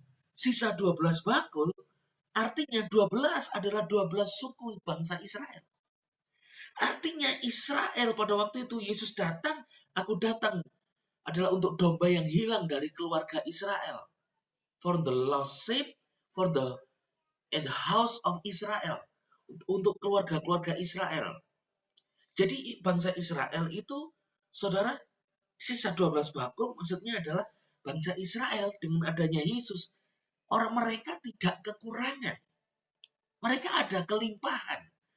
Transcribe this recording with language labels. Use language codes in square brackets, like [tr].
[id] Sisa 12 bakul artinya 12 adalah 12 suku bangsa Israel. Artinya Israel pada waktu itu Yesus datang, aku datang adalah untuk domba yang hilang dari keluarga Israel. [en] For the lost sheep, for the and the house of Israel. [id] Untuk keluarga-keluarga Israel. Jadi bangsa Israel itu, saudara, sisa 12 bakul maksudnya adalah bangsa Israel dengan adanya Yesus. Orang mereka tidak kekurangan. Mereka ada kelimpahan.